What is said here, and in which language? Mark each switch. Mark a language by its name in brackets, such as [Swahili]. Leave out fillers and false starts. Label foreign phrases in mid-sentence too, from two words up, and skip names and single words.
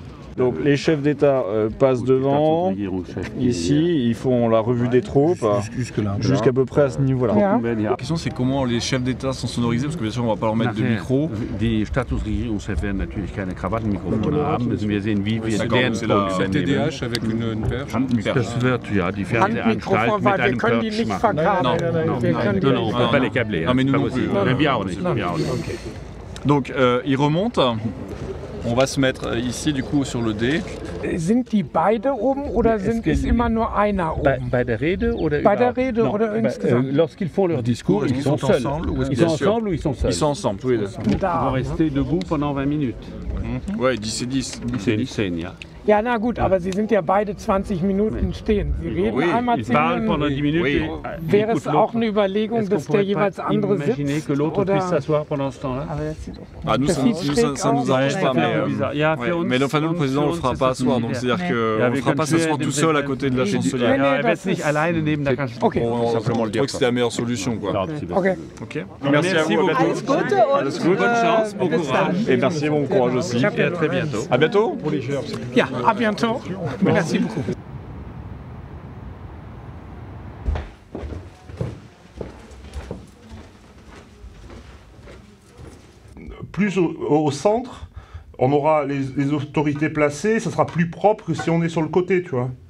[French] Donc les chefs d'État passent devant, ici, ils font la revue des troupes, jusqu'à peu près à ce niveau-là. La question c'est comment les chefs d'État sont sonorisés, parce que bien sûr on va pas leur mettre de micro. [German] Die Staatsregierungschefs werden natürlich keine Krawattenmikrofone haben, müssen wir sehen, wie wir deren [French] C'est la TDH avec une perche. [German] Das wird, ja, die Fernsehanstalt Handmikrofon, mit weil wir einem können die Perch nicht machen. verkabeln. Wir können die [French] Non, non, on [German] nicht [French] ne peut pas les câbler. Non, mais nous c'est pas non plus. possible. [German] Wir auch nicht. Wir auch nicht. [French] Donc ils remontent. On va se mettre ici du coup sur le D. [German] Sind die beide oben oder ist immer nur einer oben? Bei der Rede oder Bei der Rede oder insgesamt? [French] Lorsqu'ils font leur discours, ils sont seuls. Ils sont ensemble ou ils sont seuls? Ils sont ensemble, tous les deux. Ils [German] Da, [French] vont [German] ne? [French] rester debout pendant 20 minutes. Ouais, 10 et 10. 10, [German] ja. Ja, na gut, aber Sie sind ja beide 20 Minuten stehen. Sie reden [French] Oui, [German] einmal [French] Ils 10 parlent pendant [German] Minuten. [French] 10 minutes. Oui. Et [German] Wäre es [French] écoutent [German] auch [French] l'autre. [German] eine Überlegung, [French] Est-ce qu'on [German] dass der [French] pourrait [German] jeweils [French] pas [German] andere [French] imaginer [German] sitzt? [French] que l'autre [German] Oder? [French] puisse s'asseoir pendant ce temps-là? [German] Aber das sieht doch [French] Ah, nous, [German] das [French] ça, [German] sieht [French] nous, [German] schräg [French] ça nous [German] aus. [French] arrange Ouais, pas, c'est mais, un peu bizarre. [German] Ja, für uns- [French] mais enfin, nous, le président, on le fera pas asseoir, donc c'est-à-dire qu'on ne fera pas s'asseoir tout seul à côté de la chancelière. [German] Ja, er das wird nicht ist- alleine neben der Kanzlerin. Okay. [French] On trouve que c'était la meilleure solution, quoi. Okay. Ok. Merci à vous. beaucoup. [German] Alles Gute und [French] Bonne chance, bon courage. Et merci et bon courage aussi. Et à très bientôt. À bientôt. Ja, à bientôt. Merci beaucoup. Plus au centre, on aura les autorités placées, ça sera plus propre que si on est sur le côté, tu vois.